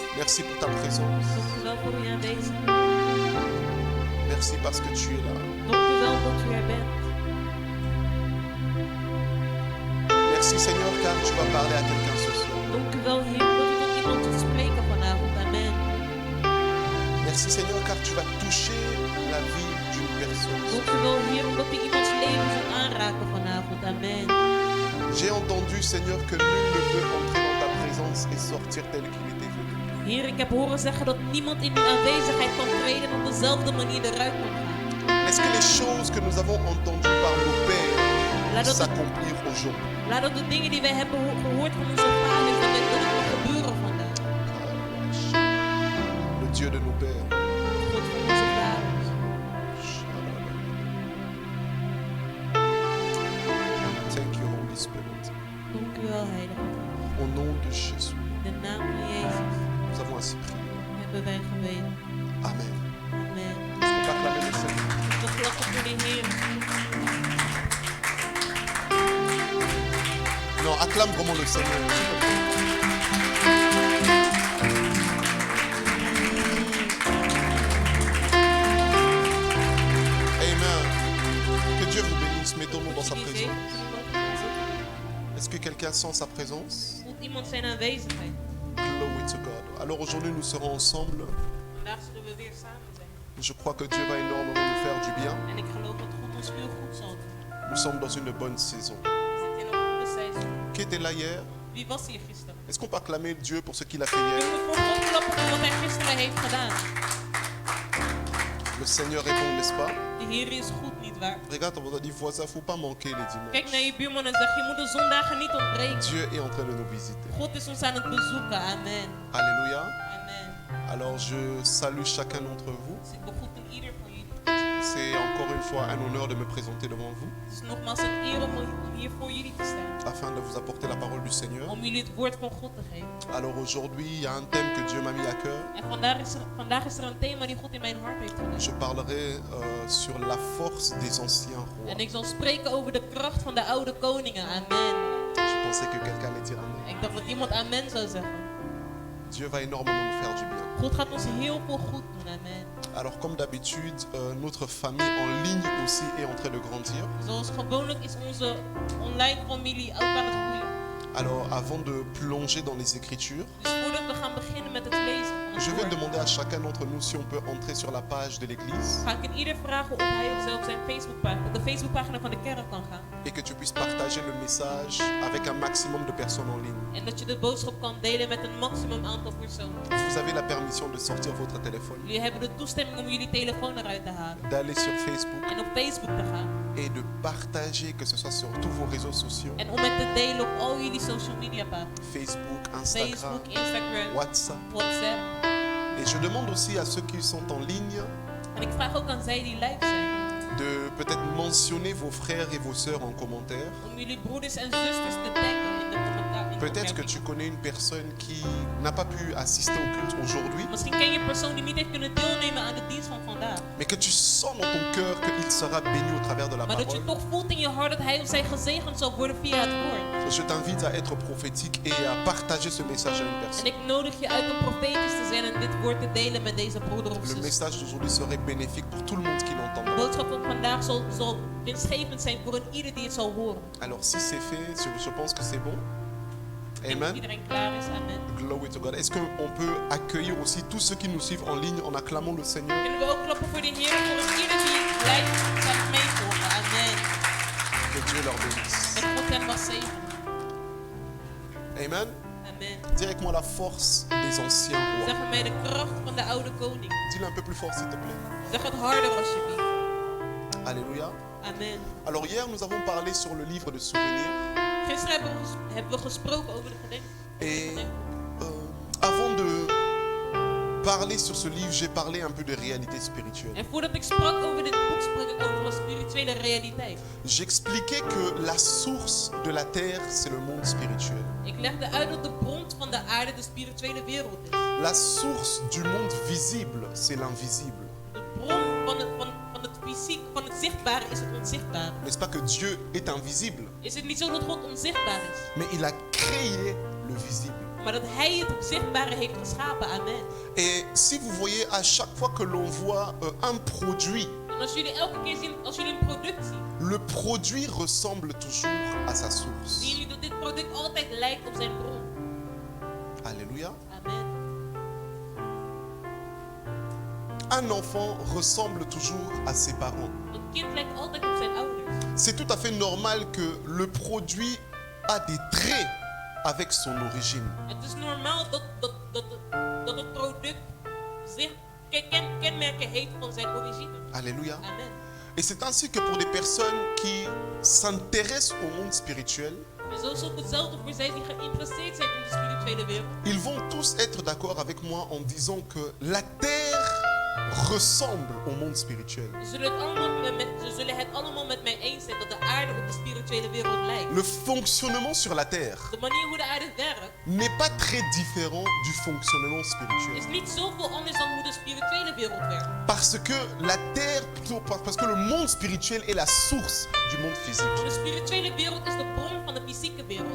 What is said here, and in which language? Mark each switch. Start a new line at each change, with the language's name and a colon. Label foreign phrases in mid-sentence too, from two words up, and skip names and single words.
French: Merci pour ta présence.
Dutch: Dank u wel voor uw aanwezigheid.
French: Merci parce que tu es là.
Dutch: Dank u wel dat u er bent.
French: Merci Seigneur car tu vas parler à quelqu'un ce soir.
Dutch: Dank u wel, Heer, dat u tot iemand zult spreken vanavond. Amen.
French: Merci Seigneur car tu vas toucher la vie d'une personne.
Dutch: Dank u wel, Heer, omdat u iemands leven zult aanraken vanavond. Amen.
French: J'ai entendu Seigneur que nul ne peut entrer dans ta présence et sortir tel qu'il était venu.
Dutch: Heer, ik heb horen zeggen dat niemand in uw aanwezigheid kan treden en op dezelfde manier eruit kan gaan.
French: Est-ce que les choses que nous avons entendues par nos
Dutch: Laat
French: pères
Dutch: dat,
French: s'accomplirent aujourd'hui?
Dutch: laat dat de dingen die wij hebben gehoord van onze vaders, dat het mag gebeuren vandaag.
French: Le Dieu de nos pères.
Dutch: God van onze vaders.
English: Thank you, Holy Spirit.
Dutch: Dank u wel, Heilige Geest.
French: Au nom de Jésus,
Dutch: In de naam van Jezus
French: nous avons ainsi prié.
Dutch: hebben wij gebeden. Amen. Amen.
French: Est-ce qu'on peut acclamer le Seigneur?
Dutch: We klappen voor de Heer.
French: Non, acclame vraiment le Seigneur. Amen. Que Dieu vous bénisse. Mettons-nous dans sa
Dutch: Die
French: présence.
Dutch: zegen.
French: Est-ce que quelqu'un sent sa présence?
Dutch: Voelt iemand zijn aanwezigheid?
English: Glory to God.
French: Alors aujourd'hui, nous serons ensemble.
Dutch: Vandaag zullen we weer samen zijn.
French: Je crois que Dieu va énormément nous faire du bien.
Dutch: En ik geloof dat God ons veel goed zal doen.
French: Nous sommes dans une bonne saison.
Dutch: We zitten in een goede seizoen.
French: Qui était là hier?
Dutch: Wie was hier gisteren?
French: Est-ce qu'on peut acclamer Dieu pour ce qu'il a fait
Dutch: We
French: hier?
Dutch: moeten voor God klappen voor wat hij gisteren heeft gedaan.
French: Le Seigneur est bon, n'est-ce pas?
Dutch: De Heer is goed, nietwaar?
French: Regarde, on dit voisin, faut pas manquer les
Dutch: Kijk
French: dimanches.
Dutch: naar je buurman en zeg, je moet de zondagen niet ontbreken.
French: Dieu est en train de nous visiter.
Dutch: God is ons aan het bezoeken. Amen.
French: Alléluia. Amen. Alors je salue chacun d'entre vous.
Dutch: Dus ik begroet ieder van jullie.
French: C'est encore une fois un honneur de me présenter devant vous
Dutch: Het is nogmaals een eer om hier voor jullie te staan.
French: afin de vous apporter la parole du Seigneur.
Dutch: Om jullie het woord van God te geven.
French: Alors aujourd'hui, il y a un thème que Dieu m'a mis à cœur.
Dutch: En vandaag is er een thema die God in mijn hart heeft gedaan.
French: Je parlerai sur la force des anciens rois.
Dutch: En ik zal spreken over de kracht van de oude koningen. Amen.
French: Je pensais que quelqu'un allait dire amen.
Dutch: Ik dacht dat iemand amen zou zeggen.
French: Dieu va énormément nous faire du bien.
Dutch: God gaat ons heel veel goed doen. Amen.
French: Alors comme d'habitude, notre famille en ligne aussi est en train de grandir.
Dutch: Zoals gewoonlijk is onze online familie ook aan het groeien.
French: Alors avant de plonger dans les Écritures,
Dutch: Dus voordat we gaan beginnen met het lezen van het
French: je vais
Dutch: woord,
French: demander à chacun d'entre nous si on peut entrer sur la page de l'église
Dutch: ga ik in ieder vragen of hij of zij op zijn Facebookpagina, op de Facebookpagina van de kerk kan gaan.
French: et que tu puisses partager le message avec un maximum de personnes en ligne.
Dutch: En dat je de boodschap kan delen met een maximum aantal personen.
French: Vous avez la permission de sortir votre téléphone,
Dutch: Jullie hebben de toestemming om jullie telefoon eruit te halen.
French: d'aller sur Facebook
Dutch: En op Facebook te gaan.
French: et de partager, que ce soit sur tous vos réseaux sociaux,
Dutch: En om het te delen op al jullie
English: social media
Dutch: pagina's. Facebook, Instagram, Facebook, Instagram, WhatsApp. WhatsApp.
French: Et je demande aussi à ceux qui sont en ligne
Dutch: En ik vraag ook aan zij die live zijn.
French: de peut-être mentionner vos frères et vos sœurs en commentaire.
Dutch: Om jullie broeders en zusters te taggen in de commentaar.
French: Peut-être que tu connais une personne qui n'a pas pu assister au culte aujourd'hui,
Dutch: Misschien ken je een persoon die niet heeft kunnen deelnemen aan de dienst van vandaag.
French: mais que tu sens dans ton cœur qu'il sera béni au travers de la
Dutch: Maar dat
French: parole.
Dutch: je toch voelt in je hart dat hij of zij gezegend zal worden via het woord.
French: Je t'invite à être prophétique et à partager ce message à une
Dutch: En
French: personne.
Dutch: ik nodig je uit om profetisch te zijn en dit woord te delen met deze broeder of
French: Le
Dutch: zus.
French: message d'aujourd'hui serait bénéfique pour tout le monde qui
Dutch: De
French: l'entendra.
Dutch: boodschap van vandaag zal winstgevend zijn voor een ieder die het zal horen.
French: Alors si c'est fait, je pense que c'est bon.
Dutch: En als Amen. iedereen klaar is, amen.
English: Glory to God.
French: Est-ce qu'on peut accueillir aussi tous ceux qui nous suivent en ligne en acclamant le Seigneur?
Dutch: Kunnen we ook klappen voor de Heer voor een ieder die live gaat meevolgen. Amen.
French: Que Dieu leur bénisse.
Dutch: En God hem mag zegenen. Amen. Amen.
French: Dis avec moi la force des anciens rois.
Dutch: Zeg mij de kracht van de oude koning.
French: Dis-le un peu plus fort s'il te plaît.
Dutch: Zeg het harder alsjeblieft.
French: Alléluia. Amen. Alors hier nous avons parlé sur le livre de souvenirs.
Dutch: Gisteren hebben we gesproken over de
French: Et
Dutch: gedenken.
French: avant de parler sur ce livre, j'ai parlé un peu de réalité spirituelle.
Dutch: En voordat ik sprak over dit boek, sprak ik over een spirituele realiteit.
French: J'expliquais que la source de la terre, c'est le monde spirituel.
Dutch: Ik legde uit dat de bron van de aarde de spirituele wereld is.
French: La source du monde visible, c'est l'invisible.
Dutch: De bron van het fysiek, van het zichtbare is het onzichtbare.
French: N'est-ce pas que Dieu est invisible,
Dutch: Is het niet zo dat God onzichtbaar is?
French: mais il a créé le visible.
Dutch: Maar dat hij het zichtbare heeft geschapen. Amen.
French: Et si vous voyez à chaque fois que l'on voit un produit,
Dutch: En als jullie elke keer zien, als jullie een product zien,
French: le produit ressemble toujours à sa source.
Dutch: zien jullie dat dit product altijd lijkt op zijn bron.
French: Alléluia. Amen. Un enfant ressemble toujours à ses parents.
Dutch: Een kind lijkt altijd op zijn ouders.
French: C'est tout à fait normal que le produit a des traits avec son origine.
Dutch: Het is normaal dat het product zich kenmerken heeft van zijn origine.
French: Alléluia. Amen. Et c'est ainsi que pour des personnes qui s'intéressent au monde spirituel,
Dutch: En zo is ook hetzelfde voor zij die geïnteresseerd zijn in de spirituele wereld.
French: ils vont tous être d'accord avec moi en disant que la terre ressemble au monde spirituel.
Dutch: Ze zullen het allemaal met mij eens zijn dat de aarde op de spirituele wereld lijkt.
French: Le fonctionnement sur la terre
Dutch: De manier hoe de aarde werkt
French: n'est pas très différent du fonctionnement spirituel.
Dutch: is niet zoveel anders dan hoe de spirituele wereld werkt.
French: Parce que la terre, parce que le monde spirituel est la source du monde physique.
Dutch: De spirituele wereld is de bron van de fysieke wereld.